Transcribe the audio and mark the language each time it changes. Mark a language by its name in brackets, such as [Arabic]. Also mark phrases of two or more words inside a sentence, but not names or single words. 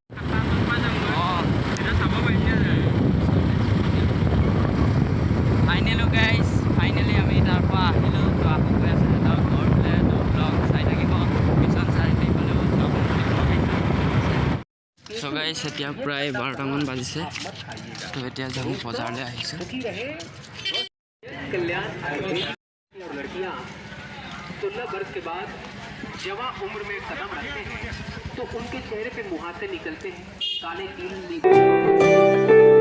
[English] finally guys finally [Assamese] আমি তাৰ পৰা আহিলো তো আকৌ গৈ আছে [English] So guys, [Assamese] এতিয়া প্ৰায় 12টা মান বাজিছে তো এতিয়া যাম বজাৰলৈ আহিছো [Hindi] कल्याण और लड़कियां 16 वर्ष के बाद जवां उम्र में कदम रखते हैं तो उनके चेहरे पे मुहासे निकलते हैं काले तिल